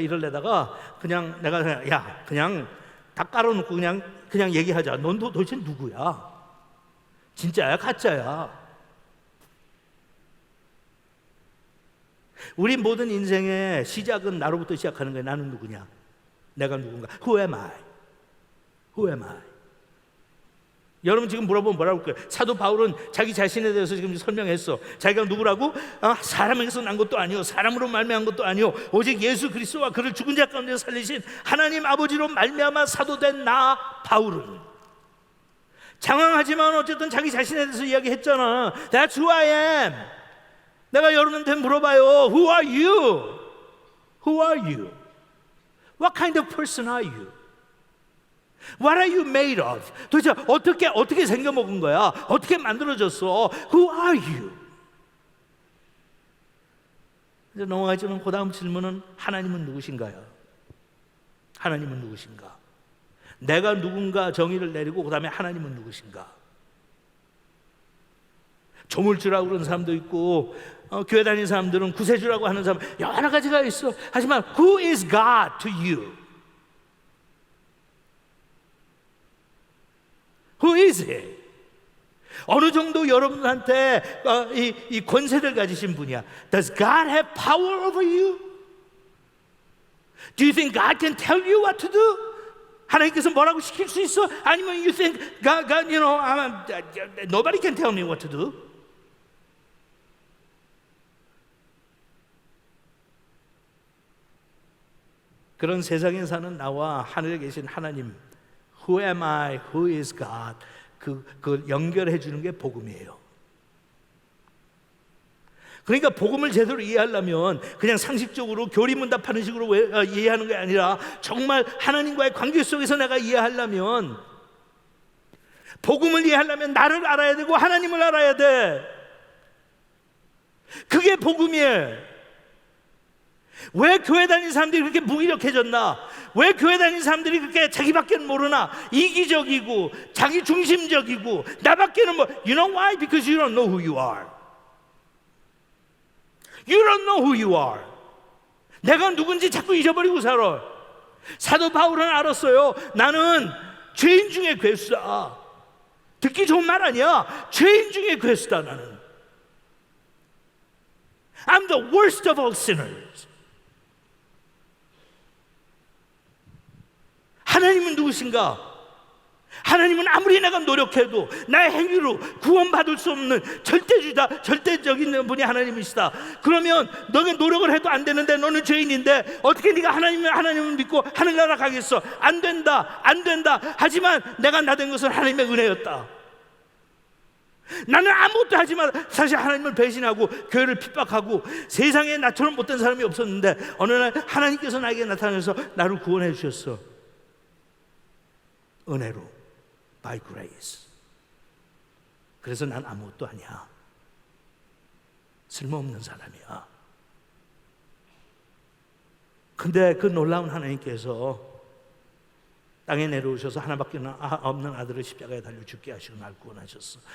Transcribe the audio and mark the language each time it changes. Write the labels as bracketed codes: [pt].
[ko] 이럴래다가 그냥 내가 그냥 다 깔아놓고 그냥 얘기하자. 넌 도대체 누구야? 진짜야? 가짜야? 우리 모든 인생의 시작은 나로부터 시작하는 거야. 나는 누구냐? 내가 누군가? [en] Who am I? Who am I? [ko] 여러분 지금 물어보면 뭐라고 할 거예요? 사도 바울은 자기 자신에 대해서 지금 설명했어. 자기가 누구라고? 사람에게서 난 것도 아니요, 사람으로 말미암은 것도 아니요, 오직 예수 그리스도와 그를 죽은 자 가운데 살리신 하나님 아버지로 말미암아 사도된 나 바울은, 장황하지만 어쨌든 자기 자신에 대해서 이야기했잖아. [en] That's who I am. [ko] 내가 여러분한테 물어봐요. [en] Who are you? Who are you? What kind of person are you? What are you made of? [ko] 도대체 어떻게 생겨먹은 거야? 어떻게 만들어졌어? [en] Who are you? [ko] 이제 넘어가지는 그 다음 질문은 하나님은 누구신가요? 하나님은 누구신가? 내가 누군가 정의를 내리고 그 다음에 하나님은 누구신가? 조물주라고 그러는 사람도 있고, 교회 다니는 사람들은 구세주라고 하는 사람, 여러 가지가 있어. 하지만 [en] Who is God to you? Who is He? [ko] 어느 정도 여러분한테 이 권세를 가지신 분이야. [en] Does God have power over you? Do you think God can tell you what to do? [ko] 하나님께서 뭐라고 시킬 수 있어? 아니면 [en] you think God, you know, nobody can tell me what to do? [ko] 그런 세상에 사는 나와 하늘에 계신 하나님, [en] Who am I? Who is God? [ko] 그 연결해 주는 게 복음이에요. 그러니까 복음을 제대로 이해하려면 그냥 상식적으로 교리문답하는 식으로 이해하는 게 아니라 정말 하나님과의 관계 속에서 내가 이해하려면, 복음을 이해하려면 나를 알아야 되고 하나님을 알아야 돼. 그게 복음이에요. 왜 교회 다니는 사람들이 그렇게 무기력해졌나? 왜 교회 다니는 사람들이 그렇게 자기밖에는 모르나? 이기적이고 자기 중심적이고 나밖에는 [en] You know why? Because you don't know who you are. You don't know who you are. [ko] 내가 누군지 자꾸 잊어버리고 살아. 사도 바울은 알았어요. 나는 죄인 중에 괴수다. 듣기 좋은 말 아니야. 죄인 중에 괴수다. 나는 [en] I'm the worst of all sinners. [ko] 하나님은 누구신가? 하나님은 아무리 내가 노력해도 나의 행위로 구원받을 수 없는 절대적인 분이 하나님이시다. 그러면 너가 노력을 해도 안 되는데 너는 죄인인데 어떻게 네가 하나님을 믿고 하늘나라 가겠어? 안 된다. 하지만 내가 나 된 것은 하나님의 은혜였다. 나는 아무것도 하지만 사실 하나님을 배신하고 교회를 핍박하고 세상에 나처럼 못된 사람이 없었는데 어느 날 하나님께서 나에게 나타나서 나를 구원해 주셨어. 은혜로, [en] by grace. [ko] 그래서 난 아무것도 아니야. 쓸모없는 사람이야. 근데 그 놀라운 하나님께서 땅에 내려오셔서 하나밖에 없는 아들을 십자가에 달려 죽게 하시고 날 구원하셨어.